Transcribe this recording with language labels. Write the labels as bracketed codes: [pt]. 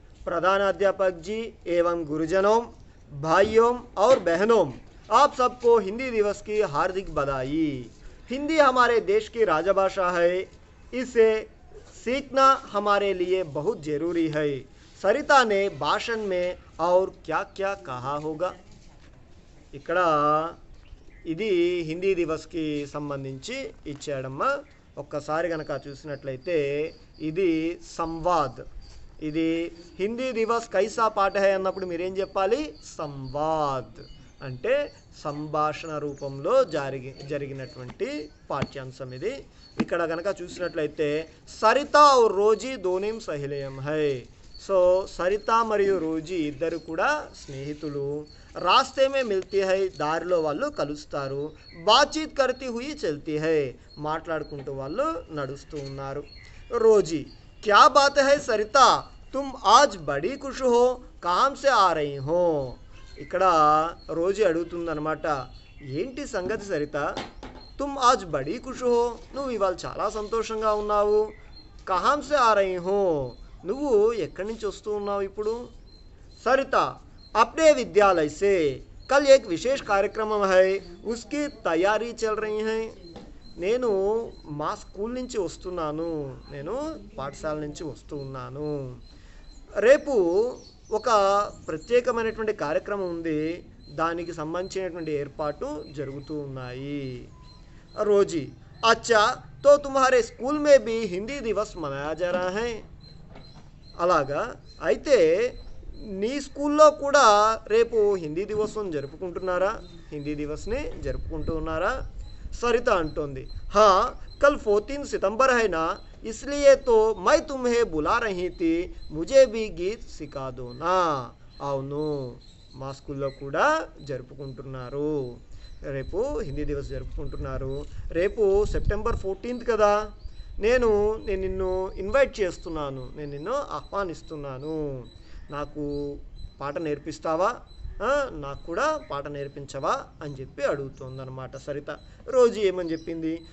[hi] प्रधान अध्यापक जी एवं गुरुजनों, भाइयों और बहनों, आप सबको हिंदी दिवस की हार्दिक बधाई। हिंदी हमारे देश की राजभाषा है, इसे सीखना हमारे लिए बहुत जरूरी है। सरिता ने भाषण में और क्या क्या कहा होगा? [te] ఇక్కడ ఇది హిందీ దివస్కి సంబంధించి ఇచ్చాడమ్మా. ఒక్కసారి కనుక చూసినట్లయితే ఇది సంవాద్, ఇది [hi] హిందీ దివస్ కైసా పాఠ హై [te] అన్నప్పుడు మీరేం చెప్పాలి? సంవాద్ అంటే సంభాషణ రూపంలో జరిగినటువంటి పాఠ్యాంశం ఇది. ఇక్కడ కనుక చూసినట్లయితే [hi] సరితా और रोजी दोनों सहेलियां है. [te] సో సరిత మరియు రోజీ ఇద్దరు కూడా స్నేహితులు. [hi] रास्ते में मिलती है, [te] దారిలో వాళ్ళు కలుస్తారు. [hi] బాతచీత్ करती हुई चलती है, [te] మాట్లాడుకుంటూ వాళ్ళు నడుస్తూ ఉన్నారు. [hi] रोजी, क्या बात है सरिता, तुम आज बड़ी खुश हो, कहाँ से आ रही हो? [te] ఇక్కడ రోజీ అడుగుతుందన్నమాట, ఏంటి సంగతి సరిత, [hi] तुम आज बड़ी खुश हो, [te] నువ్వు ఇవాళ చాలా సంతోషంగా ఉన్నావు. [hi] कहाँ से आ रही हो, [te] నువ్వు ఎక్కడి నుంచి వస్తూ ఉన్నావు ఇప్పుడు? [hi] सरिता, अपने विद्यालय से, कल एक विशेष कार्यक्रम है, उसकी तैयारी चल रही है. [te] నేను మా స్కూల్ నుంచి వస్తున్నాను, నేను పాఠశాల నుంచి వస్తూ ఉన్నాను. రేపు ఒక ప్రత్యేకమైనటువంటి కార్యక్రమం ఉంది, దానికి సంబంధించినటువంటి ఏర్పాటు జరుగుతూ ఉన్నాయి. [hi] रोजी, अच्छा, तो तुम्हारे स्कूल में भी हिंदी दिवस मनाया जा रहा है? [te] అలాగా, అయితే నీ స్కూల్లో కూడా రేపు హిందీ దివసం జరుపుకుంటున్నారా? హిందీ దివస్ని జరుపుకుంటూ ఉన్నారా? సరిత అంటోంది, [hi] हाँ, कल 14 सितंबर है ना, इसलिए तो मैं तुम्हें बुला रही थी, मुझे भी गीत सिखा दो ना. [te] అవును, మా స్కూల్లో కూడా జరుపుకుంటున్నారు, రేపు హిందీ దివస్ జరుపుకుంటున్నారు. రేపు సెప్టెంబర్ 14 కదా, నేను నిన్ను ఇన్వైట్ చేస్తున్నాను, నేను నిన్ను ఆహ్వానిస్తున్నాను, నాకు పాట నేర్పిస్తావా, నాకు కూడా పాట నేర్పించవా అని చెప్పి అడుగుతోందన్నమాట సరిత. రోజీ ఏమని చెప్పింది?